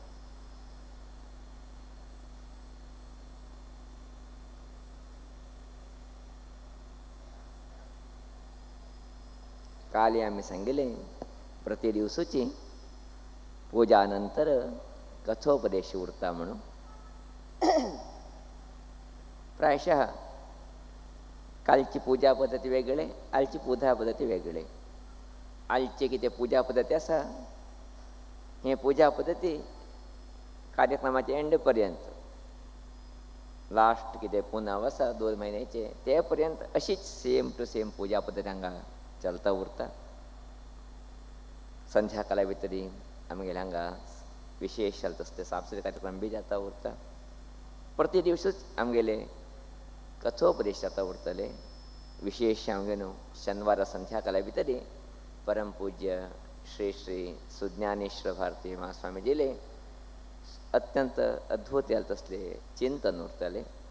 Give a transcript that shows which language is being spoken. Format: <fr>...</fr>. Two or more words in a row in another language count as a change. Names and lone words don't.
<kok>काल आम्ही सांगितले प्रति दिवसाची पूजा नंतर कथोपदेश उरता म्हणून प्रायशः कालची पूजा पद्धती वेगळे, आलची पूजा पद्धती वेगळे। आलची किती पूजा पद्धती असा हे पूजा पद्धती कार्यक्रमाच्या एंडपर्यंत लास्ट किती पुन्हा वसा 2 महिन्याचे तेपर्यंत अशीच</kok> <en>same to same</en> <kok>पूजा पद्धती हांगा चलता उरता। संध्याकाळा भितरी आमगेले हांगा विशेष चलता असते सांस्कृतिक कार्यक्रम बी जाता उरता। प्रति दिवसूच आमगेले कथोपदेश जाता उरतले। विशेष आमगे न्हू शनिवार संध्याकाळा भितरी परमपूज्य श्री श्री सुज्ञानेश्वर भारती महास्वामी जिले अत्यंत अद्भुत याल तसले चिंतन उरतले।</kok>